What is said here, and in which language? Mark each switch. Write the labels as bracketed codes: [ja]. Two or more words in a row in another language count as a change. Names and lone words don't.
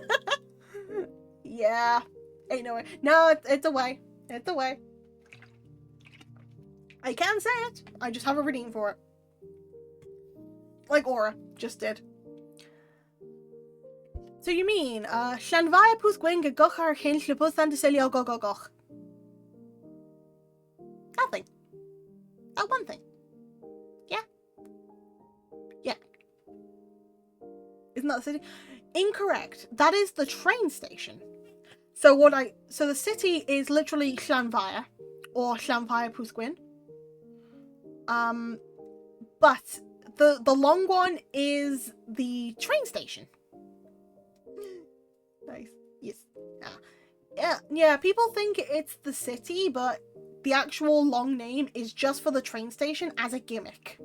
[en] Yeah. Ain't no way. No, it's a way. It's a way. I can say it. I just have a redeem for it. Like Aura just did. So you mean, Llanfair pwth gwenga goch ar hyn llwybwth and selio go go goch? Nothing. That one thing. Yeah. Yeah. Isn't that the city? Incorrect. That is the train station. So the city is literally Llanfair or Llanfair pwth gwen. But the long one is the train station. Nice. Yes. Yeah, people think it's the city, but the actual long name is just for the train station as a gimmick.